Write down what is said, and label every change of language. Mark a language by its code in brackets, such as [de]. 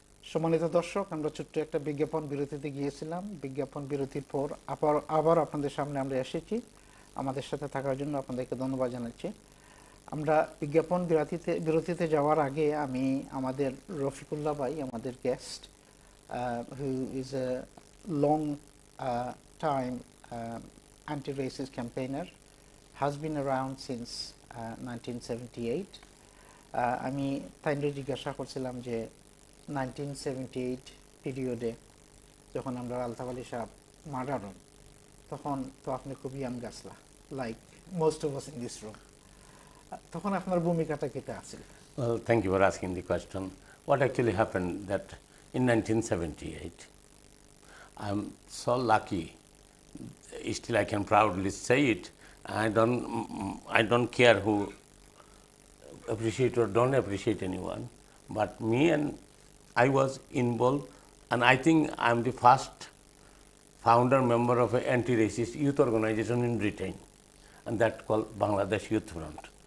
[bn] সম্মানিত দর্শক, আমরা ছোট্ট একটা বিজ্ঞাপন বিরতিতে গিয়েছিলাম। বিজ্ঞাপন বিরতির পর আবার আপনাদের সামনে আমরা এসেছি। আমাদের সাথে থাকার জন্য আপনাদেরকে ধন্যবাদ জানাচ্ছি। আমরা বিজ্ঞাপন বিরতিতে যাওয়ার আগে আমি আমাদের রফিকুল্লাহ ভাই, আমাদের guest, [en] who is a long time anti-racist campaigner, has been around since 1978. [bn] আমি তাইনরে জিজ্ঞাসা করছিলাম যে 1978 পিরিয়ডে যখন আমরা আলতাফ আলী সাহেব মার্ডার হন, তখন তো আপনি খুব young গাছলা, [en] Like most of us in this room. [bn] তখন আপনার ভূমিকাটা কেটে আছিল? [en] Well, thank you for asking the question. What actually happened that in 1978, I'm so lucky, still I can proudly say it, I don't care who appreciate or don't appreciate anyone, but me and I was involved, and I think I'm the first founder member of an anti-racist youth organization in Britain, and that called Bangladesh Youth Front.